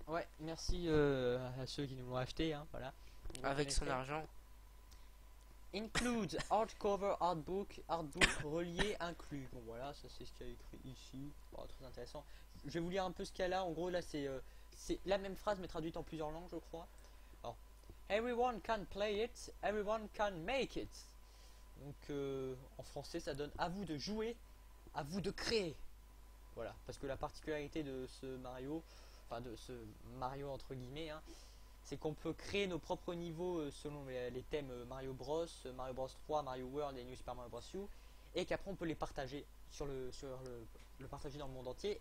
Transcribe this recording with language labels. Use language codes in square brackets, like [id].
[fr] Ouais, merci à ceux qui nous l'ont acheté, hein, voilà. Vous Avec son reconnaîtrez. argent. [en] Include hardcover artbook [fr] relié inclus. Bon voilà, ça c'est ce qu'il y a écrit ici. Bon, très intéressant. Je vais vous lire un peu ce qu'il y a là. En gros là c'est c'est la même phrase mais traduite en plusieurs langues, je crois. [en] Alors, everyone can play it, everyone can make it. [fr] Donc en français ça donne à vous de jouer, à vous de créer. Voilà, parce que la particularité de ce Mario, enfin de ce Mario entre guillemets, hein, c'est qu'on peut créer nos propres niveaux selon les thèmes Mario Bros, Mario Bros 3, Mario World et New Super Mario Bros U, et qu'après on peut les partager le partager dans le monde entier.